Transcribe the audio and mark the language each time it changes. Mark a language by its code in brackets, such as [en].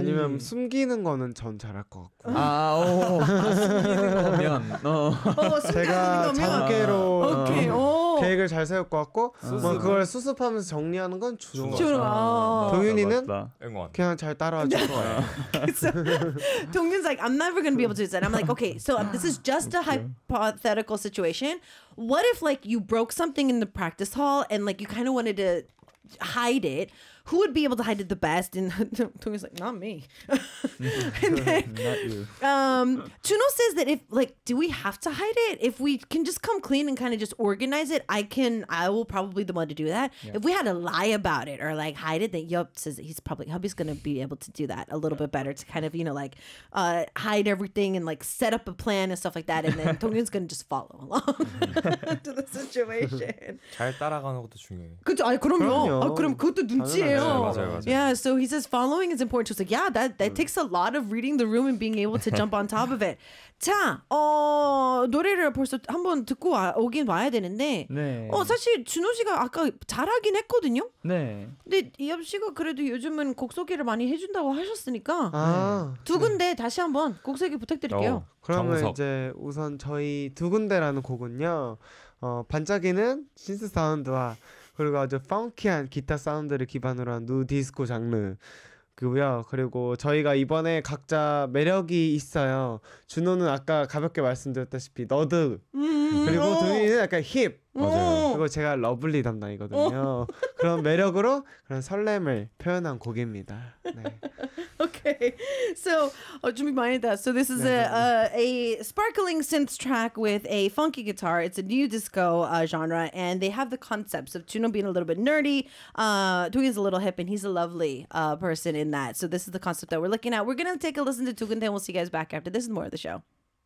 [ko] 아니면 숨기는 거는 전 잘할 것 같고. 아, 오. 숨기는 거면 제가 잠깨로 오케이. 계획을 잘 세울 것 같고 뭐 그걸 수습하면서 정리하는 건 주는 거 같아요. 동윤이는 그냥 잘 따라와 줄 거야. [en] So, Dongyun's like, I'm never going to be able to do that. I'm like, okay, so this is just a hypothetical situation. What if like you broke something in the practice hall and like you kind of wanted to hide it? Who would be able to hide it the best? And Dongyun's like, not me. And then, not you. Chuno says that if like, do we have to hide it? If we can just come clean and kind of just organize it, I will probably be the one to do that. Yeah. If we had to lie about it or like hide it, then Yup says that Hubby's gonna be able to do that a little bit better to kind of, you know, like hide everything and like set up a plan and stuff like that. And then Dongyun's gonna just follow along to the situation. [ko] 잘 따라가는 것도 중요해. 그죠? 아, 그럼요. 아, 그럼 그것도 눈치. 네, 맞아요, 맞아요. [en] Yeah, so he says following is important. So it's like, yeah, that takes a lot of reading the room and being able to jump on top of it. [ko] 자, 노래를 벌써 한번 듣고 오긴 와야 되는데. 네. 사실 준호 씨가 아까 잘하긴 했거든요. 네. 근데 이엽 씨가 그래도 요즘은 곡 소개를 많이 해준다고 하셨으니까 아, 두 군데 네. 다시 한번 곡 소개 부탁드릴게요. 그러면 정석. 이제 우선 저희 두 군데라는 곡은요. 반짝이는 신스 사운드와 그리고 아주 펑키한 기타 사운드를 기반으로 한 누디스코 장르고요. 그리고 저희가 이번에 각자 매력이 있어요. 준호는 아까 가볍게 말씀드렸다시피 너드 그리고 동윤이는 약간 힙 맞아요. 그리고 제가 러블리 담당이거든요. 그런 매력으로 그런 설렘을 표현한 곡입니다. 네. [en] Okay, so [ko] 준비 많이 다. [en] So this is 네, a sparkling synth track with a funky guitar. It's a new disco genre, and they have the concepts of Juno being a little bit nerdy. Dongyun is a little hip, and he's a lovely person in that. So this is the concept that we're looking at. We're gonna take a listen to 두 군데. We'll see you guys back after this. More of the show.